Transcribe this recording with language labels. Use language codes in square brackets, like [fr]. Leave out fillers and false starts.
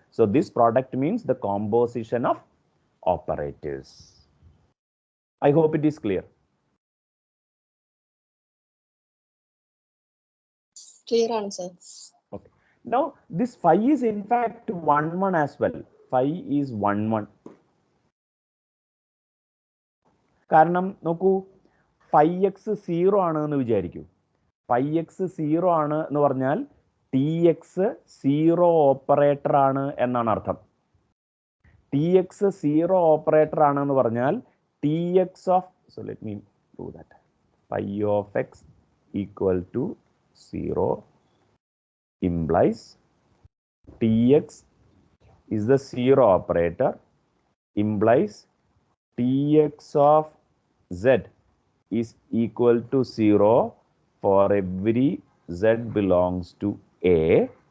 [en] So this product means the composition of operators. I hope it is clear. Clear answer. Okay. Now this phi is in fact 1 1 as well. Phi is 1 1. [ml] കാരണം നോക്കൂ, phi x 0 ആണ് എന്ന് വിചാരിക്കൂ. phi x 0 ആണ് എന്ന് പറഞ്ഞാൽ T X zero operator ആണ് എന്നാണ് അർത്ഥം. [en] T X zero operator [ml] ആണ് എന്ന് പറഞ്ഞാൽ [en] T X of, so let me do that, phi of x equal to 0 implies tx is the zero operator, implies tx of z is equal to 0 for every z belongs to A,